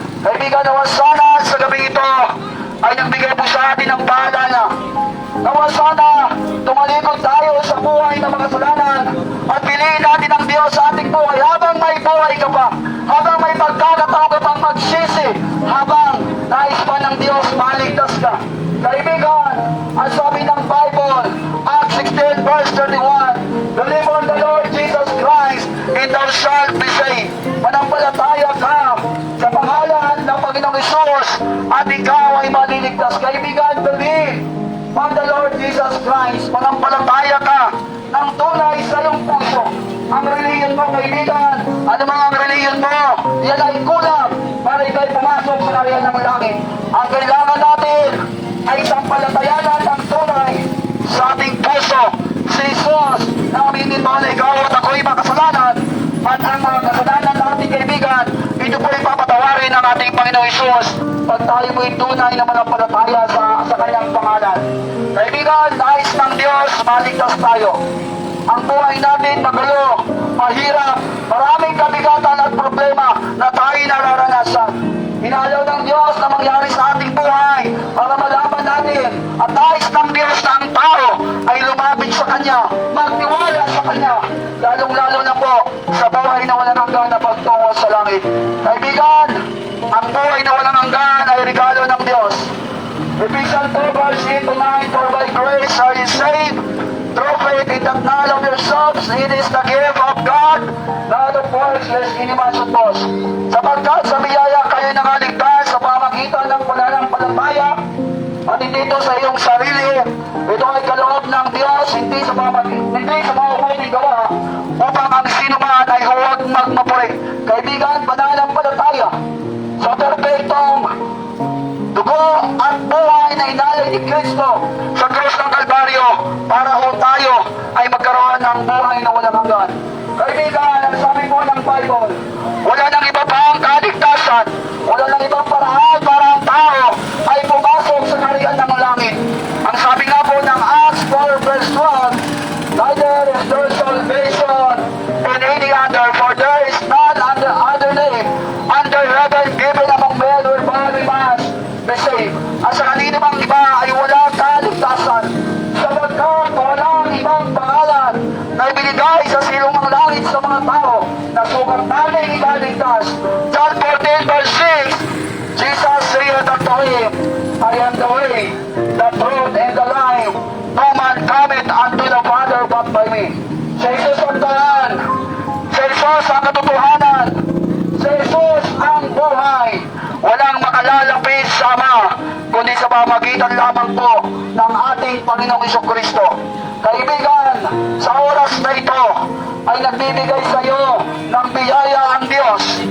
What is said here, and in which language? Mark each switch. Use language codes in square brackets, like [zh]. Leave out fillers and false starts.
[tl] Kaibigan, nawa sana sa gabing ito ay nagbigay po sa atin ng paalala. Nawa sana tumalikod tayo sa buhay ng mga kasalanan at piliin natin ang Diyos sa ating buhay habang may buhay ka pa, habang may pagkakataon ka pang magsisi, habang nais pa ng Diyos maligtas ka. Kaibigan, ang sabi ng [en] Bible, Acts 16 verse 31, believe on the Lord Jesus Christ and thou shalt be saved. [tl] Manampalataya ka sa pangalan ng Panginoong Isus at ikaw ay maliligtas. [en] Kaibigan, believe on the Lord Jesus Christ. [tl] Manampalataya ka ng tunay sa iyong puso. Ang reliyon mo, kaibigan, ano mga ang reliyon mo, yan ay kulang para ikay pumasok sa karyan ng langit. Ang kailangan natin ay sampalatayanan ng tunay sa ating puso. Si Jesus na aminin mo na ikaw at ako'y makasalanan, at ang mga kasalanan natin, kaibigan, ito po ipapatawarin ng ating Panginoong Isus pag tayo mo'y tunay na manampalataya sa kanyang pangalan. Kaibigan, nais ng Diyos maligtas tayo. Ang buhay natin magulo, mahirap, maraming kabigatan at problema na tayo nararanasan. Inalaw ng Diyos na mangyari sa ating buhay para malaman natin at nais ng Diyos na ang tao ay lumapit sa Kanya, magtiwala sa Kanya, lalong-lalo na po sa buhay na walang hanggan na pagtungo sa langit. Kaibigan, ang buhay na walang hanggan ay regalo ng Diyos. [en] Ephesians 2 verse 8 to 9, for by grace are you saved through faith, in that not of yourselves, it is the gift of God, not of works, lest any man should boast. [tl] Sapagkat sa biyaya kayo nakaligtas sa pamagitan ng pananampalataya, at hindi ito sa iyong sarili, ito ay kaloob ng Diyos, hindi sa mga huling gawa, upang ang sino man ay huwag magmapuri. Kaibigan, pananampalataya sa perpektong dugo at buhay na inalay ni Kristo sa krus ng Kalbaryo para ho tayo ay magkaroon ng buhay na walang hanggan. Kaibigan, ang sabi po ng Bible, wala nang iba pang kaligtasan, wala nang ibang paraan para ang tao ay pumasok sa kaharian ng langit. Ang sabi nga po ng [en] Acts 4 verse 12, neither is there salvation in any other, for there is none other name under heaven given among men whereby we must be saved. [tl] At sa kanino mang iba ay walang kaligtasan, sapagkat walang ibang pangalan na ibinigay sa silong ng langit sa mga tao na sukat natin ikaligtas. [en] John 14 verse 6, Jesus said unto him, I am the way, the truth, and the life. No man cometh unto the Father but by me. [tl] Si Jesus ang daan, si Jesus ang katotohanan, si Jesus ang buhay. Walang makalalapit sa Ama, kundi sa pamagitan lamang po ng ating Panginoong Jesucristo. Kaibigan, sa oras na ito ay nagbibigay sa iyo ng biyaya ang Diyos.